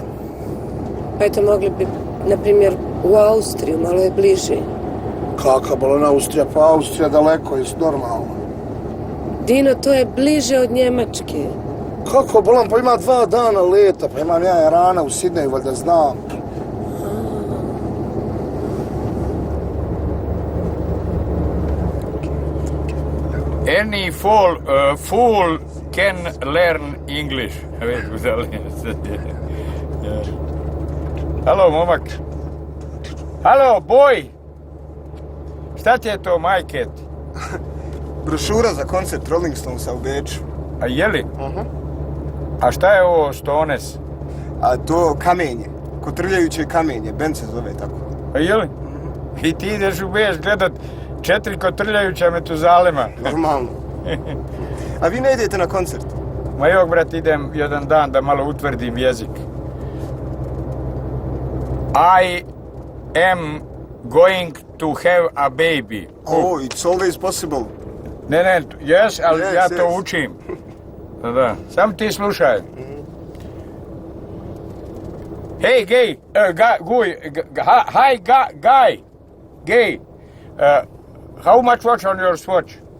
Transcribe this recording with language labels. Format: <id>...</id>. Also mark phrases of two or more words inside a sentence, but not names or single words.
<bs>Pa eto, mogli bi, na primjer, u Austriju, malo je bliže. Kaka bolan Austrija? Pa Austrija daleko je normalno. Dino, to je bliže od Njemačke. Kako bolan? Pa ima 2 dana leta, pa imam ja rana u Sidneju, valjda znam.</bs> <en>Any fool can learn English.</en> <bs>Halo, momak. Halo, boy. Šta ti je to, majket? Brošura za koncert Rolling Stonesa u Beču. A jeli? A šta je ovo Stones? A to kamenje, kotrljajuće kamenje, bend se zove tako. A jeli? I ti ideš u Beč gledat 4 kotrljajuća Metuzalema. Normalno. A vi ne idete na koncert? Ma jok, brat, idem jedan dan da malo utvrdim jezik.</bs> <en>I am going to have a baby. Oh, it's always possible.</en> <bs>Ne, yes, ali</bs> <en>Yes,</en> <bs>ja to</bs> <en>yes.</en> <bs>učim. Da. Sam ti slušaj.</bs> <en>Hey, gay, hi, guy, gay. How much watch on your swatch?</en>